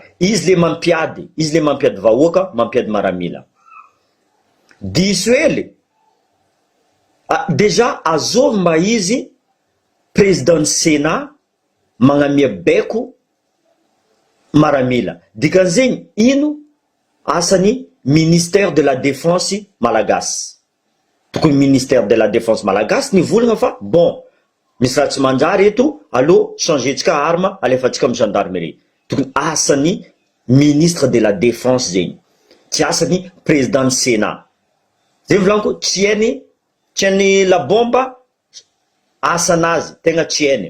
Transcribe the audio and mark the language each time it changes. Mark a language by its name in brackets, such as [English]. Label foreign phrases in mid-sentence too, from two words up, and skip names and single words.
[Malagasy] Izy le mampiady vahoaka, mampiady maramila. Diso hely. Déjà azovy mba izy [French] président Sénat [Malagasy] magnamia baiko maramila. Dikan'izegny ino asany [French] ministère de la défense malagasy. [Malagasy] Tokony [French] ministère de la défense malagasy [Malagasy] nivolagna fa bon, misy raha tsy manjary eto, allo changentsika arme, alefatsika amin'ny gendarmerie. Tokony asany [French] ministre de la défense [Malagasy] zegny. Tsy asany [French] président Sénat. [Malagasy] Zay volaniko, tsy hainy la Bomba asanazy, tegna tsy hainy.